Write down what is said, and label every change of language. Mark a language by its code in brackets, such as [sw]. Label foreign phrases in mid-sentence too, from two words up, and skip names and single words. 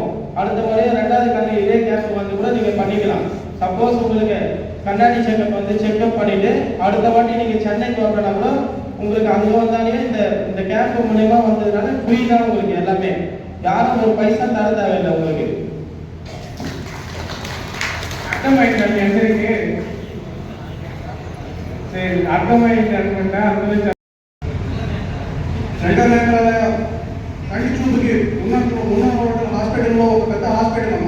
[ta] அடுத்த முறையும் 2வது கண்ணு இதே கேம்ப் வந்து கூட நீங்கள் பண்ணிக்கலாம். சப்போஸ் உங்களுக்கு கண்ணாடி செக்அப் வந்து செக்அப் பண்ணிவிட்டு அடுத்த வாட்டி நீங்கள் சென்னைக்கு வரணும்னா கூட உங்களுக்கு அங்கே வந்தாலே இந்த கேம்ப் மூலயமா வந்ததுனால ஃப்ரீ தான் உங்களுக்கு எல்லாமே. யாரும் ஒரு பைசா தர தேவையில்லை உங்களுக்கு. [te] అర్థమైందండి అందరికీ? సరే, అర్థమైంది అనుకుంటా. అందులో సెంట్రల్ నేత్రాలయ కంటి చూపుకి ఉన్న హాస్పిటల్లో ఒక పెద్ద హాస్పిటల్ అమ్మ.